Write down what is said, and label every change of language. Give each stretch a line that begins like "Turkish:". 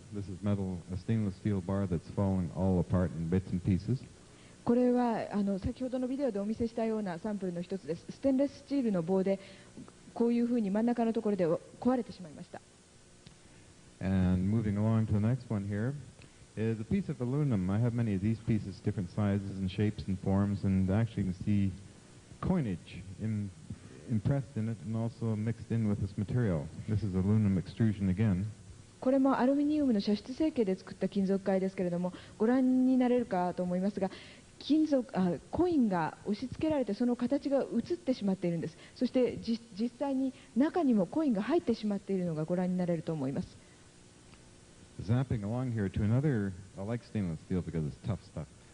English: This is a stainless steel bar that's falling all apart in bits and pieces.
Japanese: これは先ほどのビデオでお見せしたようなサンプルの一つです。ステンレススチールの棒でこういうふうに真ん中のところで壊れてしまいました。
English: And moving along to the next one here is a piece of aluminum. I have many of these pieces, different sizes and shapes and forms, and actually you can see coinage impressed in it and also mixed in with this material. This is aluminum extrusion again.
Japanese: これもアルミニウムの射出成形で作った金属塊ですけれども、ご覧になれるかと思いますが、コインが押し付けられてその形が映ってしまっているんです。そして実際に中にもコインが入ってしまっているのがご覧になれると思います。
English: Zapping along here to another, I like stainless steel because it's tough stuff.